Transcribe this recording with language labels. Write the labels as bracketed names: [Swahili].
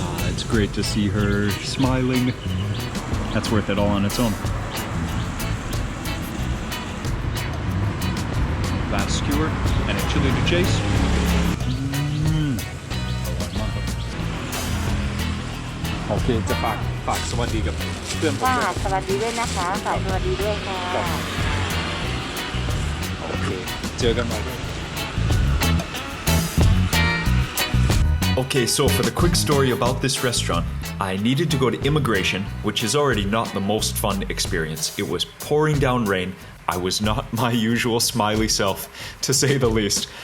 [English] It's great to see her smiling. That's worth it all on its own. Last skewer and a chili to chase. Okay, [Thai] จะฝากสวัสดีกับเพื่อนผมด้วย สวัสดีด้วยนะคะฝากสวัสดีด้วยค่ะ โอเคเจอกันใหม่ [English] Okay, so for the quick story about this restaurant, I needed to go to immigration, which is already not the most fun experience. It was pouring down rain. I was not my usual smiley self, to say the least.